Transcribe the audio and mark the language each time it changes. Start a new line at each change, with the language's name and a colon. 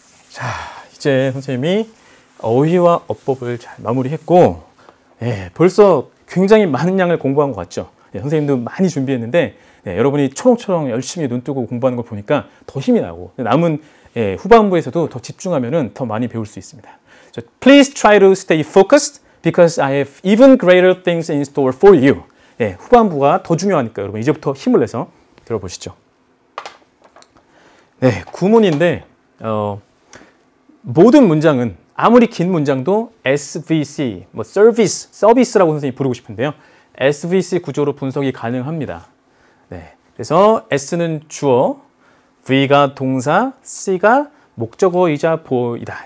Korean: 자, 이제 선생님이 어휘와 어법을 잘 마무리했고 벌써 굉장히 많은 양을 공부한 것 같죠. 선생님도 많이 준비했는데 여러분이 초롱초롱 열심히 눈 뜨고 공부하는 걸 보니까 더 힘이 나고 남은 후반부에서도 더 집중하면 더 많이 배울 수 있습니다.
English: So, please try to stay focused because I have even greater things in store for you.
Korean: 후반부가 더 중요하니까 여러분 이제부터 힘을 내서 들어보시죠. 네, 구문인데 모든 문장은 아무리 긴 문장도 SVC, 서비스라고 선생님이 부르고 싶은데요. SVC 구조로 분석이 가능합니다. 네, 그래서 S는 주어, V가 동사, C가 목적어이자 보어이다.